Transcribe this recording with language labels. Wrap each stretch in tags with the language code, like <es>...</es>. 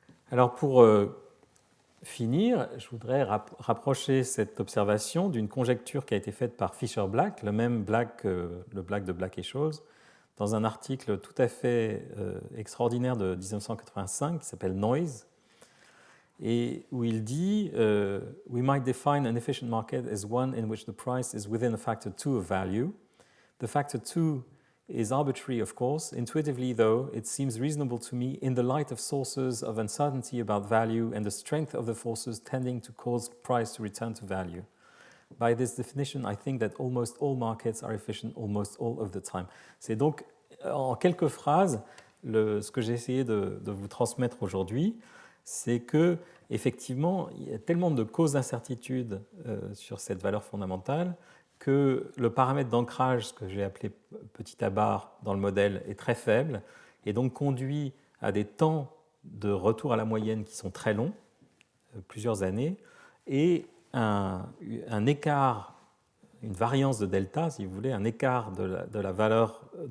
<fr>Alors pour finir, je voudrais rapprocher cette observation d'une conjecture qui a été faite par Fisher-Black, le même Black, le Black de Black et Scholes, dans un article tout à fait extraordinaire de 1985 qui s'appelle Noise, et où il dit</fr> <en>We might define an efficient market as one in which the price is within a factor 2 of value. The factor 2 is arbitrary, of course. Intuitively, though, it seems reasonable to me in the light of sources of uncertainty about value and the strength of the forces tending to cause price to return to value. By this definition, I think that almost all markets are efficient almost all of the time.</en> <fr>C'est donc, en quelques phrases, ce que j'ai essayé de vous transmettre aujourd'hui, c'est que, effectivement, il y a tellement de causes d'incertitude sur cette valeur fondamentale que le paramètre d'ancrage, ce que j'ai appelé petit à barre dans le modèle, est très faible et donc conduit à des temps de retour à la moyenne qui sont très longs, plusieurs années, et un écart, une variance de delta, si vous voulez, un écart de la valeur</fr>